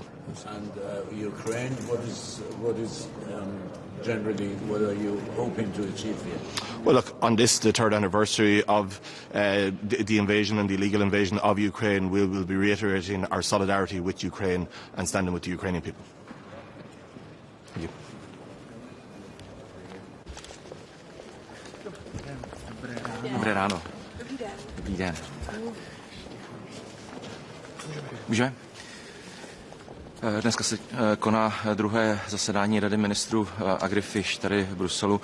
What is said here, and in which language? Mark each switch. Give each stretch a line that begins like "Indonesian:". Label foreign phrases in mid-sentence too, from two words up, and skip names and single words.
English: And Ukraine, what is generally, what are you hoping to achieve here? Well, look, on this, the 3rd anniversary of the invasion and the illegal invasion of Ukraine, we will be reiterating our solidarity with Ukraine and standing with the Ukrainian people. Thank you.
Czech: Dobré ráno. Dobrý den. Můžeme? Dneska se koná druhé zasedání Rady ministrů Agrifish tady v Bruselu.